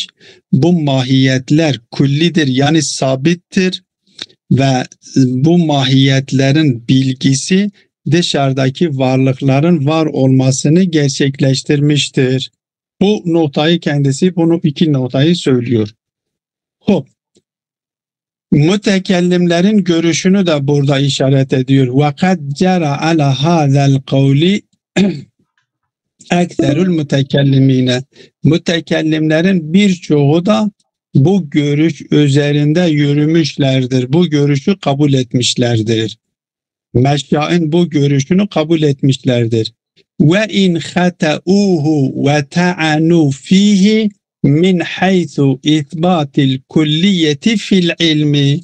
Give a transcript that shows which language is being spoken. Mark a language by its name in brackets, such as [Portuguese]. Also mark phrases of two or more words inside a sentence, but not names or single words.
[Turkish] Bu mahiyetler küllidir, yani sabittir ve bu mahiyetlerin bilgisi dışarıdaki varlıkların var olmasını gerçekleştirmiştir. Bu noktayı kendisi, bunu iki noktayı söylüyor. Hop. Mütekellimlerin görüşünü de burada işaret ediyor. [Arabic] وَقَدْ جَرَ عَلَى هَذَا الْقَوْلِ أكثر المتكلمين. [Turkish] Mütekellimlerin birçoğu da bu görüş üzerinde yürümüşlerdir. Bu görüşü kabul etmişlerdir. Meşyain bu görüşünü kabul etmişlerdir. [Arabic] وإن خطأه وطعنوا فيه من حيث إثبات الكلية في العلم.